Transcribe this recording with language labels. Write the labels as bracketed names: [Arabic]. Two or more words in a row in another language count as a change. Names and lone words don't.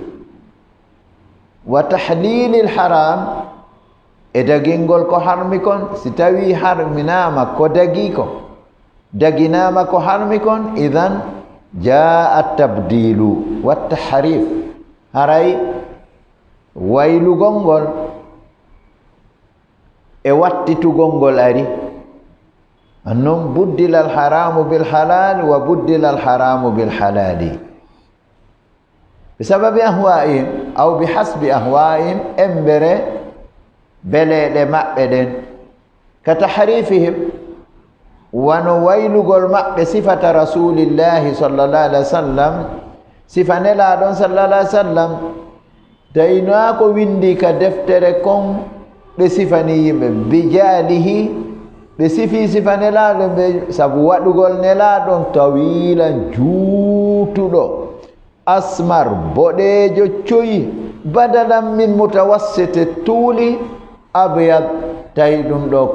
[Arabic] وتحليل الحرام [Fula] e dagingol ko harmi kon si tawi harminama ko dagi ko daginama ko harmi kon [Arabic] إذا جاء التبديل والتحريف [Fula] haray waylugol ngol e wattitugol ari annon [Arabic] بدل الحرام بالحلال وبدل الحرام بالحلال بسبب أهوائهم أو بحسب أهوائهم [Fula] embere beleɗe maɓɓe ɗen ka tahrifihim wano waylugol maɓɓe [Arabic] صفة رسول الله صلى الله عليه وسلم [Fula] sifa nelaɗon [Arabic] صلى الله عليه وسلم [Fula] tawina ko windi ka deftere kon ɓe sifani yimɓe bijalihi ɓe sifi sifa nelaɗo ɓe sabu waɗugol nelaɗon tawilan juutuɗo asmar boɗejo coyi [Arabic] بدلا من متوسط [Fula] tuuli abyad tawi ɗum ɗo ko